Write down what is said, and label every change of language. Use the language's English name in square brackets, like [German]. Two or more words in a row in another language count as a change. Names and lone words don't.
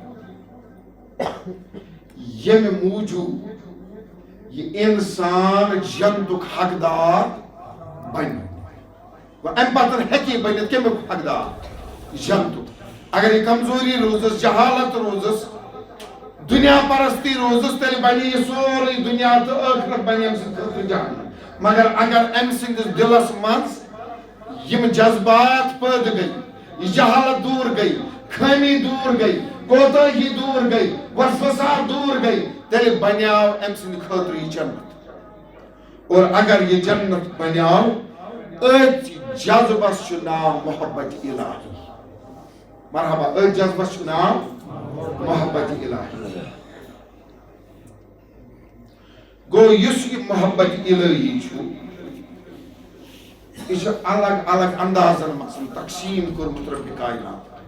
[Kashmiri] ییٚمہِ موٗجوٗب یہ انسان جنتُک حقدار بنہِ ام پتہٕ ہیٚکہِ بٔنِتھ کمیُک حقدار جنتُک اگر یہ کمزوری روزس جہالت روزس دنیا پرستی روزس تیٚلہِ بنہِ یہ سورُے دنیا تہٕ ٲخرت بنہِ أمۍ سٕنٛدِ خٲطرٕ جہنم مگر اگر أمۍ سٕنٛدِس دلس منٛز یِم جذبات پٲدٕ گٔے یہ جہالت دور گئی خٲمی دور گئی کوتاہی دور گئی وسوسات دور گئی تیٚلہِ بنیاو أمۍ سٕنٛدِ خٲطرٕ یہ جنت اور اگر یہ جنت بنیاو أتھۍ جذبس چھُ ناو محبت الہی مرحبا أتھۍ جذبس چھُ ناو محبت الہی گو یُس یہ محبت الہی چھُ یہ چھُ الگ الگ اندازن منٛز تقسیٖم کوٚرمُت رۄبِ کائنات